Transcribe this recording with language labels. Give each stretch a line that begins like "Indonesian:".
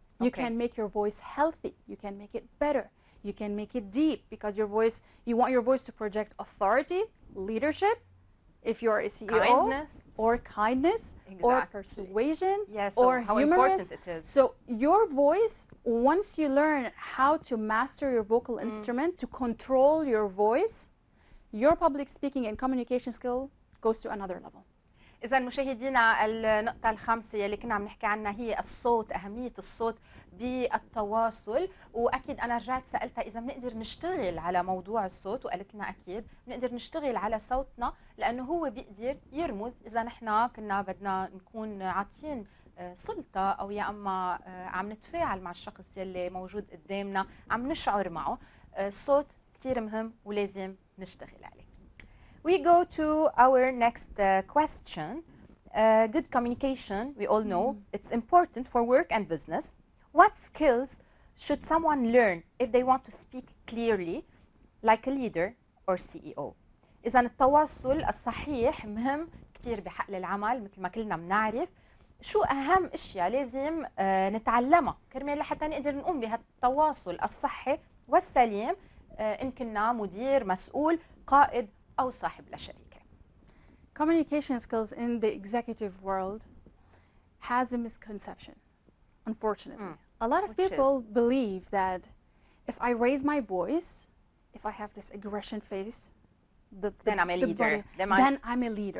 English: You can make your voice healthy. You can make it better. You can make it deep because you want your voice to project authority, leadership, if you're a CEO, or kindness, or persuasion, or how humorous. Important it is. So your voice, once you learn how to master your vocal instrument, to control your voice, your public speaking and communication skill goes to another level.
Arabic: إذا مشاهدينا النقطة الخامسة يلي كنا عم نحكي عنها هي الصوت، أهمية الصوت بالتواصل. وأكيد أنا رجعت سألتها إذا بنقدر نشتغل على موضوع الصوت، وقالت لنا أكيد بنقدر نشتغل على صوتنا لأنه هو بيقدر يرمز إذا نحن كنا بدنا نكون عاطين سلطة أو يا أما عم نتفاعل مع الشخص يلي موجود قدامنا، عم نشعر معه. الصوت كتير مهم ولازم نشتغل عليه.
English: We go to our next question. Good communication, we all know, it's important for work and business. What skills should someone learn if they want to speak clearly, like a leader or CEO?
Arabic: إذا التواصل الصحيح مهم كتير بحقل العمل مثل ما كلنا بنعرف. شو أهم أشياء لازم نتعلمها كرمال لحتى نقدر نقوم بهالتواصل الصحي والسليم، إن كنا مدير، مسؤول، قائد أو صاحب لشركة.
English: Communication skills in the executive world has a misconception, unfortunately. A lot of people believe that if I raise my voice, if I have this aggression face, then I'm a leader. Then I'm a leader.